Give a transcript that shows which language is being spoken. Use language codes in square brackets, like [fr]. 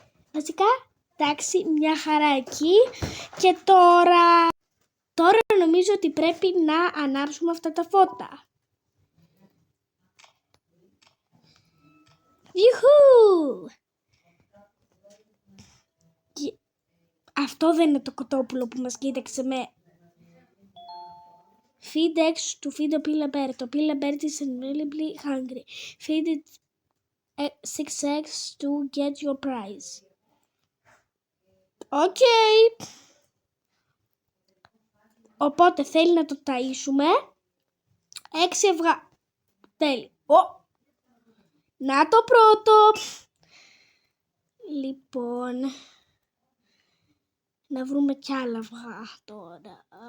[el] Βασικά, εντάξει, μια χαρά εκεί. Και τώρα νομίζω ότι πρέπει να ανάψουμε αυτά τα φώτα. Ιουχού! Αυτό δεν είναι το κοτόπουλο που μας κοίταξε με... [en] Feed X to feed the Pilla Bear. Το Pilla Bear is unbelievably hungry. Feed it 6 eggs to get your prize. [el] Οκ. Οπότε θέλει να το ταΐσουμε. 6 αυγά. Τέλει. Να το πρώτο. Λοιπόν. Να βρούμε κι άλλα αυγά τώρα.